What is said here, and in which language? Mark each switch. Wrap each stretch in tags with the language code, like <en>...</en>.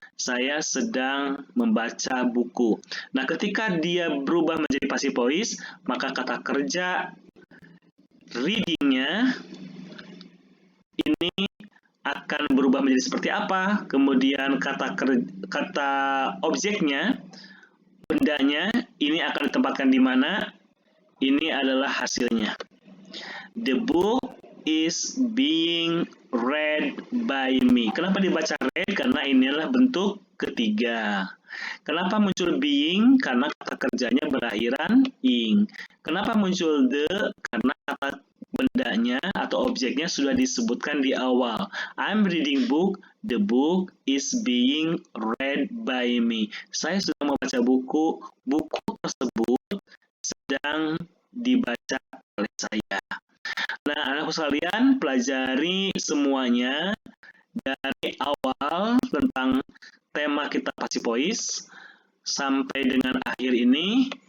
<id>Saya sedang membaca buku. Nah, ketika dia berubah menjadi passive voice, maka kata kerja reading-nya ini akan berubah menjadi seperti apa? Kemudian kata objeknya, bendanya, ini akan ditempatkan di mana? Ini adalah hasilnya.</id> <en>The book is being read by me.</en> <id>Kenapa dibaca read? Karena ini adalah bentuk ketiga. Kenapa muncul being? Karena kata kerjanya berakhiran ing. Kenapa muncul the? Karena kata bendanya atau objeknya sudah disebutkan di awal.</id> <en>I'm reading book. The book is being read by me.</en> <id>Saya sudah membaca buku. Buku tersebut sedang dibaca oleh saya. Nah, anak-anak sekalian, pelajari semuanya dari awal tentang tema kita passive voice sampai dengan akhir ini.</id>